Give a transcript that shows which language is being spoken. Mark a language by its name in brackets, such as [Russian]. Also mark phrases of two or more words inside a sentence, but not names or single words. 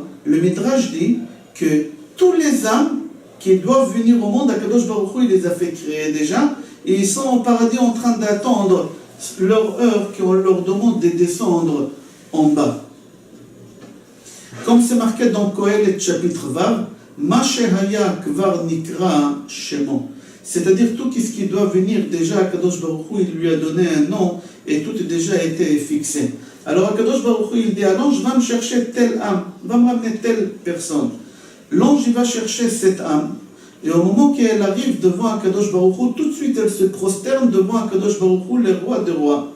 [French] Le Midrash dit que tous les âmes qui doivent venir au monde, [Hebrew] הקדוש ברוך הוא, [French] il les a fait créer déjà, et ils sont au paradis en train d'attendre leur heure qu'on leur demande de descendre en bas. Comme c'est marqué dans Kohelet chapitre Vav, [Hebrew] מה שהיה כבר נקרא שמו. [French] C'est-à-dire tout ce qui doit venir déjà, [Hebrew] הקדוש ברוך הוא, [French] il lui a donné un nom et tout a déjà été fixé. Alors [Hebrew] הקדוש ברוך הוא, [French] il dit à l'ange, va me chercher telle âme, va me ramener telle personne. L'ange, il va chercher cette âme, et au moment qu'elle arrive devant [Hebrew] הקדוש ברוך הוא, [French] tout de suite elle se prosterne devant [Hebrew] הקדוש ברוך הוא, [French] le roi des rois.